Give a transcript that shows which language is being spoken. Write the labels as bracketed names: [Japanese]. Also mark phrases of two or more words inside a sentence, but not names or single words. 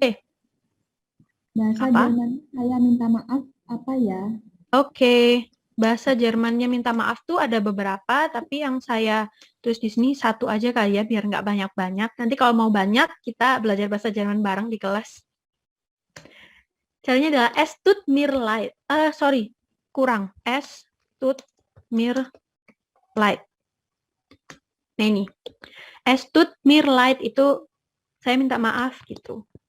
[Indonesian] Bahasa Jerman, saya minta maaf apa ya? Oke, bahasa Jermannya minta maaf tuh ada beberapa, tapi yang saya tulis di sini satu aja kali ya, biar nggak banyak-banyak. Nanti kalau mau banyak, kita belajar bahasa Jerman bareng di kelas. Caranya adalah [German] es tut mir leid. Kurang. Es tut mir leid. [Indonesian] Nah ini. [German] Es tut mir leid [Indonesian] itu saya minta maaf gitu.